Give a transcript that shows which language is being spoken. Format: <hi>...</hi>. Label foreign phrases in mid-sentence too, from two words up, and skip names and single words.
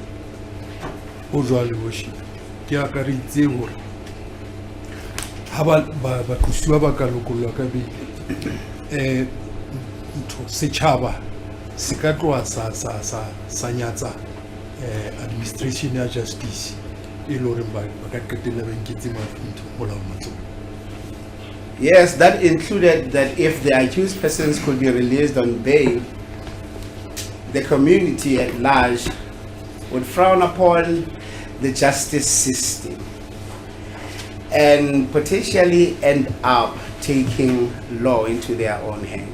<st>O jwale worship ke akaritse hore ha ba qosuwa ba ka lokollwa ka bail, ntho setjhaba se ka tloha sa nyatsa administration ya justice e lo re ba ka qetella ba nketse molao matsoho.</st> <en>Yes, that included that if the accused persons could be released on bail, the community at large would frown upon the justice system and potentially end up taking law into their own hand.</en>